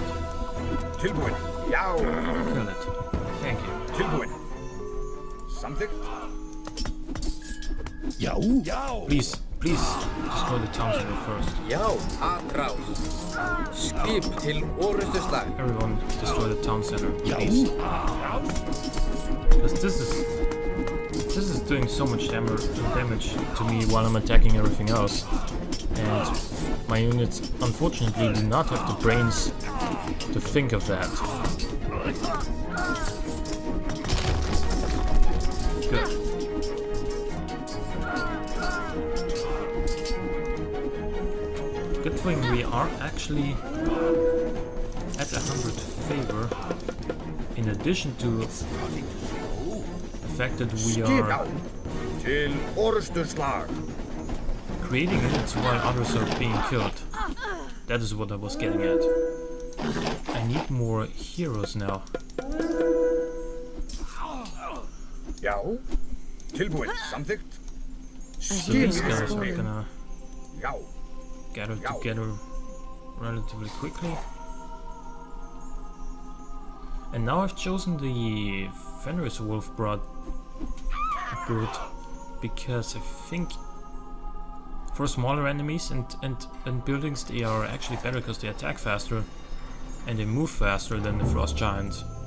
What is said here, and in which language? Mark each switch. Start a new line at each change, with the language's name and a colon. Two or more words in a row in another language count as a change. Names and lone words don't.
Icelandic: Tilbúin. Já.
English: Kill it. Thank you.
Icelandic: Tilbúin. Samþykkt. Já. Já.
English: Please destroy the town center first.
Icelandic: Já. Atrás. Skip til orustuslag.
English: Everyone destroy the town center,
Icelandic: Já.
English: please. Because this is doing so much damage to me while I'm attacking everything else. And my units unfortunately do not have the brains to think of that. Good. Good thing we are actually at 100 favor, in addition to the fact that we
Icelandic: Skip. Já.
English: are
Icelandic: Til orustuslag.
English: creating units while others are being killed. That is what I was getting at. I need more heroes now.
Icelandic: Já. Tilbúin. Samþykkt.
English: So these guys are gonna
Icelandic: Já.
English: gather together relatively quickly. And now I've chosen the Fenris Wolf Brood because I think For smaller enemies and buildings, they are actually better because they attack faster and they move faster than the frost giants.